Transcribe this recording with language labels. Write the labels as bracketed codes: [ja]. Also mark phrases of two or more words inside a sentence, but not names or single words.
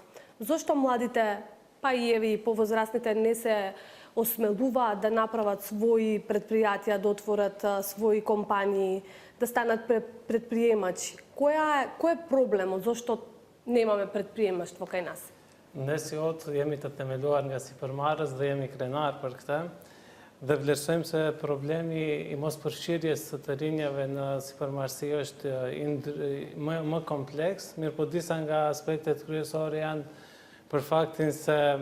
[mk] Зошто младите, па и еве и повозрастните, не се осмелуваат да направат своји предпријатија, да отворат своји компании, да станат предприемачи? Кој е проблемот? Зошто немаме предприемаштво кај нас? [sq] Ne si jemi të themeluar nga sipërmarrës dhe jemi krenar për këtë. Dhe vlerësojmë se problemi i mos përfshirjes së të rinjave në sipërmarrësi është më kompleks, mirë po disa nga aspektet kryesore janë për faktin se